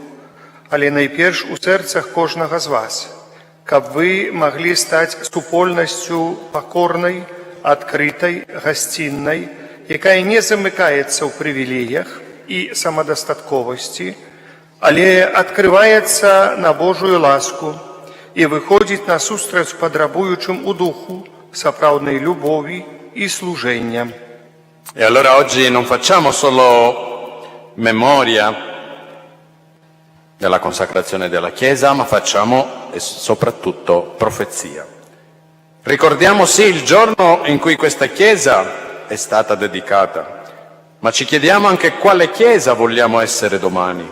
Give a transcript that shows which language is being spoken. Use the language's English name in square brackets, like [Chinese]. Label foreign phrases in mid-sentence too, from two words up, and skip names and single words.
[Belarusian] але найперш у сэрцах кожнага з вас, каб вы маглі стаць супольнасцю пакорнай, адкрытай, гасціннай, якая не замыкаецца ў прывілеях і самадастатковасці, але адкрываецца на Божую ласку і выходзіць насустрач патрабуючым у духу сапраўднай любові і служэння. [Italian] E allora oggi non facciamo solo memoria della consacrazione della Chiesa, ma facciamo soprattutto profezia. Ricordiamo sì il giorno in cui questa Chiesa è stata dedicata, ma ci chiediamo anche quale Chiesa vogliamo essere domani.